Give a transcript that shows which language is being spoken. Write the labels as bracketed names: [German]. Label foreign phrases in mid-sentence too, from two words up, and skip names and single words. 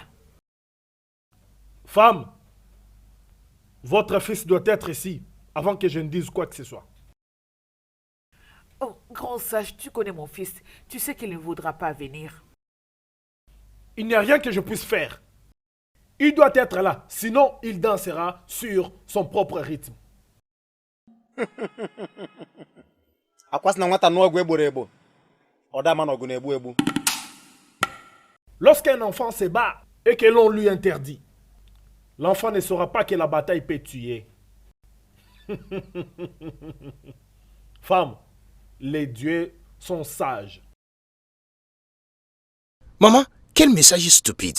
[French] Femme, votre fils doit être ici avant que je ne dise quoi que ce soit. Oh, grand sage, tu connais mon fils. Tu sais qu'il ne voudra pas venir. Il n'y a rien que je puisse faire. Il doit être là, sinon il dansera sur son propre rythme. [Igbo] akwasị na nwata nụọ ọgwụ egboro egbo ọ dama na ọgụ na-egbu egbu. [French] Lorsqu'un enfant se bat et que l'on lui interdit, l'enfant ne saura pas que la bataille peut tuer. Femme, les dieux sont sages. Maman, quel message stupide.